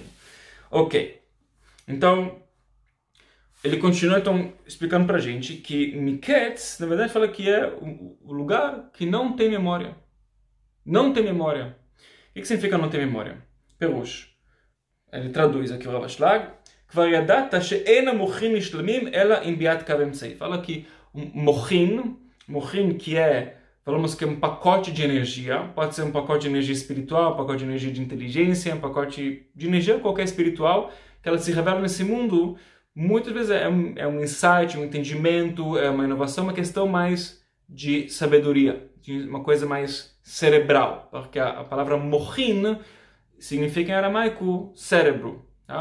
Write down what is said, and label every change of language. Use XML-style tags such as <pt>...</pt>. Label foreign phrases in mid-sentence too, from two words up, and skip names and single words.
<pt>Ok, então, ele continua então explicando pra gente que Miketz, na verdade, fala que é o lugar que não tem memória. Não tem memória. O que significa não ter memória? Perush. Ele traduz aqui o Rav Ashlag.</pt> <he>כבר ידעת שאין המוחין משלמים אלא עם ביאת קו אמצעי.</he> <pt>Fala que mochin que é, falamos que é um pacote de energia, pode ser um pacote de energia espiritual, um pacote de energia de inteligência, um pacote de energia qualquer espiritual, que ela se revela nesse mundo, muitas vezes é um insight, um entendimento, é uma inovação, uma questão mais de sabedoria, de uma coisa mais cerebral, porque a palavra mochin significa em aramaico cérebro, tá?</pt>